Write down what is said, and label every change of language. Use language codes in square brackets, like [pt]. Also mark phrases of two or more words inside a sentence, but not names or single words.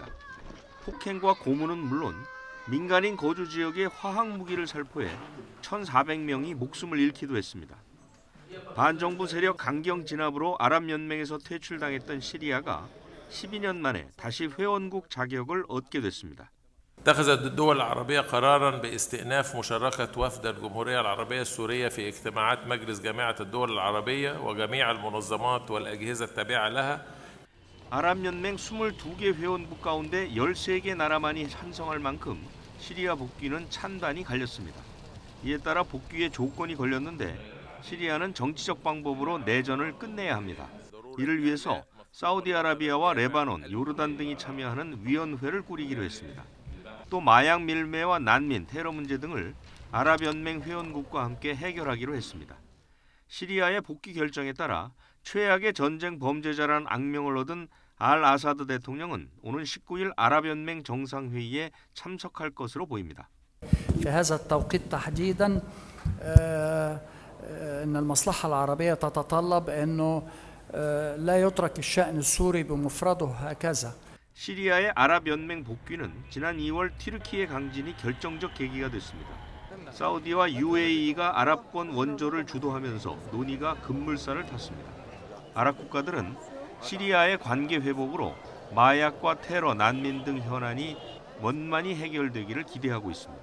[ko] 폭행과 고문은 물론 민간인 거주 지역에 화학 무기를 살포해 1,400명이 목숨을 잃기도 했습니다. 반정부 세력 강경 진압으로 아랍연맹에서 퇴출당했던 시리아가 12년 만에 다시 회원국 자격을 얻게 됐습니다. [ar] اتخذت الدول العربية قراراً باستئناف مشاركة وفد الجمهورية العربية السورية في اجتماعات مجلس جامعة الدول العربية وجميع المنظمات والأجهزة التابعة لها. [ko] 아랍연맹 22개 회원국 가운데 13개 나라만이 찬성할 만큼 시리아 복귀는 찬반이 갈렸습니다. 이에 따라 복귀의 조건이 걸렸는데 시리아는 정치적 방법으로 내전을 끝내야 합니다. 이를 위해서 사우디아라비아와 레바논, 요르단 등이 참여하는 위원회를 꾸리기로 했습니다. 또 마약 밀매와 난민, 테러 문제 등을 아랍연맹 회원국과 함께 해결하기로 했습니다. 시리아의 복귀 결정에 따라 최악의 전쟁 범죄자라는 악명을 얻은 알 아사드 대통령은 오는 19일 아랍연맹 정상회의에 참석할 것으로 보입니다. [ar] في هذا التوقيت تحديدا ان المصلحة العربية تتطلب انه لا يترك الشأن السوري بمفرده هكذا. [ko] 시리아의 아랍연맹 복귀는 지난 2월 튀르키예 강진이 결정적 계기가 됐습니다. 사우디와 UAE가 아랍권 원조를 주도하면서 논의가 급물살을 탔습니다. 아랍 국가들은 시리아의 관계 회복으로 마약과 테러, 난민 등 현안이 원만히 해결되기를 기대하고 있습니다.